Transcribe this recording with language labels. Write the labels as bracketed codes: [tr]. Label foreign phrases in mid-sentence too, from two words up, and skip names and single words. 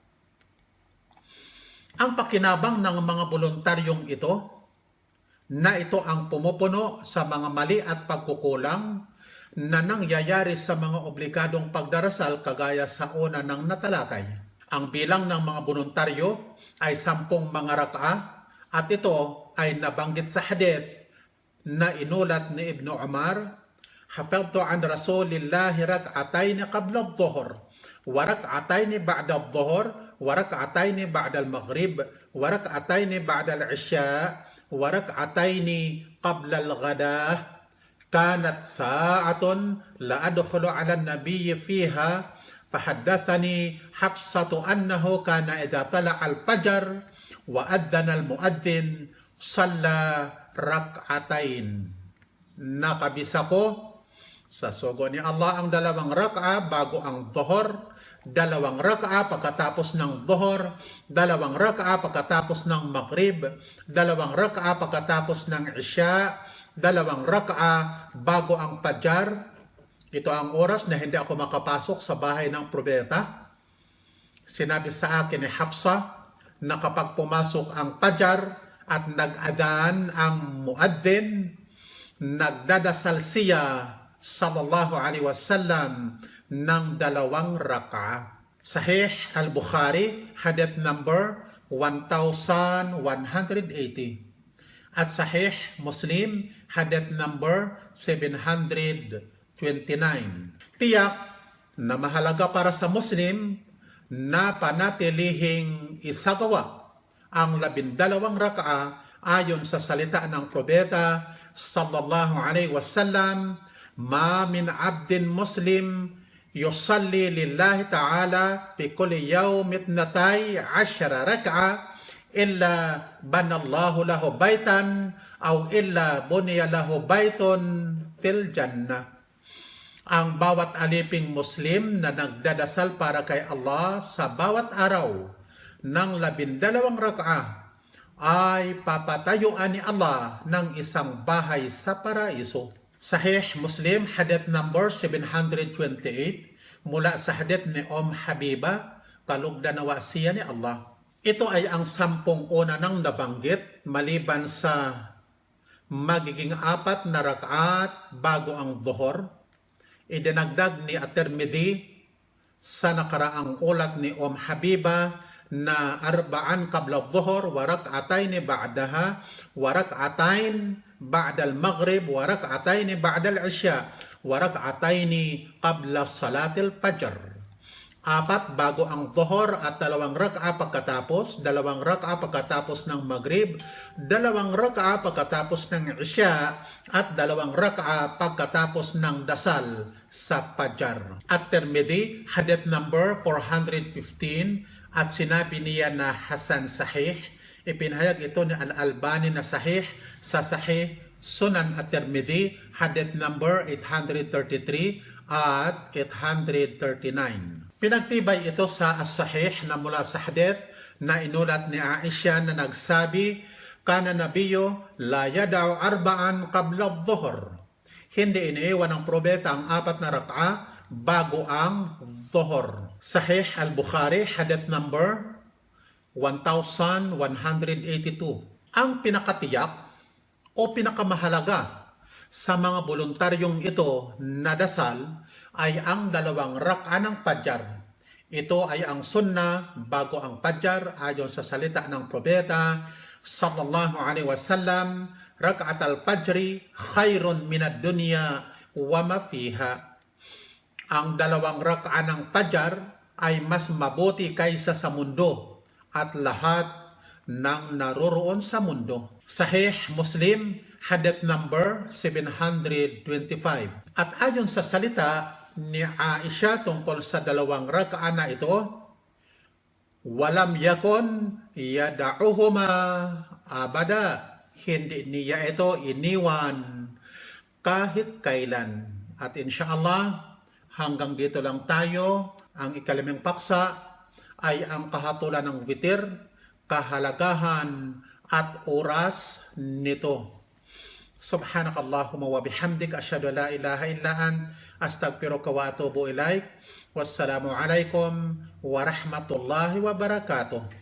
[tl] Ang pakinabang ng mga voluntaryong ito, na ito ang pumupuno sa mga mali at pagkukulang na nangyayari sa mga obligadong pagdarasal kagaya sa una ng natalakay. Ang bilang ng mga voluntaryo ay 10 mga rak'a, at ito ay nabanggit sa hadith na inulat ni Ibn Umar, [ar] حفظت عن رسول الله ركعتين قبل الظهر وركعتين بعد الظهر وركعتين بعد المغرب وركعتين بعد العشاء وركعتين قبل الغداء كانت ساعة لا أدخل على النبي فيها فحدثني حفصة أنه كان إذا طلع الفجر وأذن المؤذن صلى ركعتين. [tl] Nakabisa ko sa sugo ni Allah ang 2 rak'a bago ang dhuhr, 2 rak'a pagkatapos ng dhuhr, 2 rak'a pagkatapos ng maghrib, 2 rak'a pagkatapos ng isya, 2 rak'a bago ang fajar. Ito ang oras na hindi ako makapasok sa bahay ng propeta. Sinabi sa akin ni Hafsa na kapag pumasok ang fajar at nag-adhan ang muaddin, nagdadasal siya [ar] صلى الله عليه وسلم [tl] ng 2 rak'a. Sahih al-Bukhari, hadith number 1180. At Sahih Muslim, hadith number 729. Tiyak na mahalaga para sa Muslim na panatilihing isagawa ang 12 rak'a ayon sa salita ng [ar] propeta صلى الله عليه وسلم، ما من عبد مسلم يصلي لله تعالى في كل يوم ١٢ ركعة إلا بنى الله له بيتا أو إلا بني له بيت في الجنة. [tl] Ang bawat aliping Muslim na nagdadasal para kay Allah sa bawat araw ng 12 rak'a ay papatayuan ni Allah ng isang bahay sa paraiso. Sahih Muslim, hadith number 728, mula sa hadith ni Habiba, kalugdan na wasiya ni Allah. Ito ay ang 10 una ng nabanggit maliban sa magiging 4 na rak'at bago ang dhuhr. Idinagdag ni At-Tirmidhi sa nakaraang ulat ni Habiba na [ar] ٤ قبل الظهر وركعتين بعدها وركعتين بعد المغرب وركعتين بعد العشاء وركعتين قبل صلاة الفجر. [tl] 4 bago ang dhuhr at 2 rak'a pagkatapos, 2 rak'a pagkatapos ng maghrib, 2 rak'a pagkatapos ng isya, at 2 rak'a pagkatapos ng dasal sa Fajr. At Tirmidhi, hadith number 415, at sinabi niya na [ar] حسن صحيح. [tl] Ipinahayag ito ni Al-Albani na Sahih sa Sahih Sunan at Tirmidhi, hadith number 833 at 839. Pinagtibay ito sa As-Sahih na mula sa hadith na inulat ni Aisha na nagsabi, [ar] كان النبي لا يدع ٤ قبل الظهر. [tl] Hindi iniiwan ng propeta ang 4 na rak'a bago ang dhuhr. Sahih Al-Bukhari, hadith number 1182. Ang pinakatiyak o pinakamahalaga sa mga voluntaryong ito na dasal ay ang 2 rak'a ng Fajr. Ito ay ang sunnah bago ang Fajr ayon sa salita ng propeta [ar] صلى الله عليه وسلم, ركعتا الفجر خير من الدنيا وما فيها. [tl] Ang 2 rak'a ng Fajr ay mas mabuti kaysa sa mundo at lahat ng naroroon sa mundo. Sahih Muslim, hadith number 725. At ayon sa salita ni Aisha tungkol sa 2 rak'a na ito, [ar] ولم يكن يدعهما أبدا. [tl] Hindi niya ito iniwan kahit kailan. At insyaallah, hanggang dito lang tayo. Ang ikalimang paksa ay ang kahatulan ng witir, kahalagahan at oras nito. [ar] سبحانك اللهم وبحمدك، أشهد أن لا إله إلا أنت، أستغفرك وأتوب إليك. والسلام عليكم ورحمة الله وبركاته.